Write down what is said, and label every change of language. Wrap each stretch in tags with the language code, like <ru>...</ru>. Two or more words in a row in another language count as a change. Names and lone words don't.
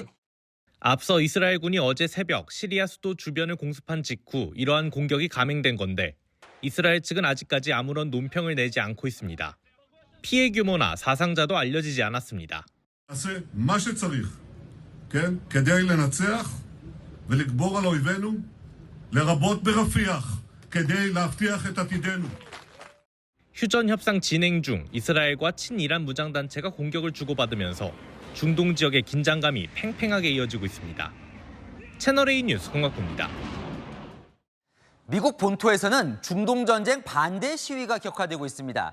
<ko>앞서 이스라엘군이 어제 새벽 시리아 수도 주변을 공습한 직후 이러한 공격이 감행된 건데 이스라엘 측은 아직까지 아무런 논평을 내지 않고 있습니다. 피해 규모나 사상자도 알려지지 않았습니다.</ko> <he>לרבות ברפיח, כדי להבטיח את עתידנו.</he> <ko>휴전 협상 진행 중 이스라엘과 친이란 무장단체가 공격을 주고받으면서 중동 지역의 긴장감이 팽팽하게 이어지고 있습니다. 채널A 뉴스 홍학구입니다. 미국 본토에서는 중동 전쟁 반대 시위가 격화되고 있습니다.</ko>